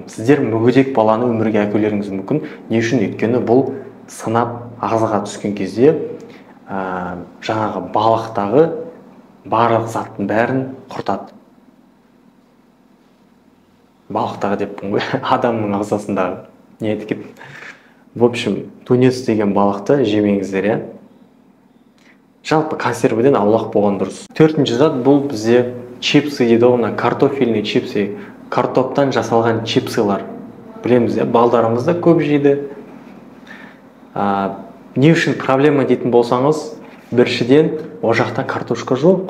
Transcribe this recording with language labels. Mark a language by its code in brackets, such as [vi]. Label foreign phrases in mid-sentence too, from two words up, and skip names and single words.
[kk] Сіздер мүгедек баланы өмірге әкелеріңіз мүмкін. Не үшін? Өйткені бұл сынап ағзаға түскен кезде жаңағы балықтағы барлық заттың бәрін құртады. Балықтағы деппін ғой, адамның ағзасындағы. Не айтып кеттім? [ru] В общем, [kk] тунец деген балықты жемеңіздер, иә. Жалпы консервіден аулақ болған дұрыс. Төртінші зат бұл бізде чипсы дейді ғой, [ru] картофельный чипсы, [kk] картоптан жасалған чипсылар. Білеміз, балдарымыз да көп жейді. Не үшін проблема дейтін болсаңыз, біріншіден о жақта картошка жоқ.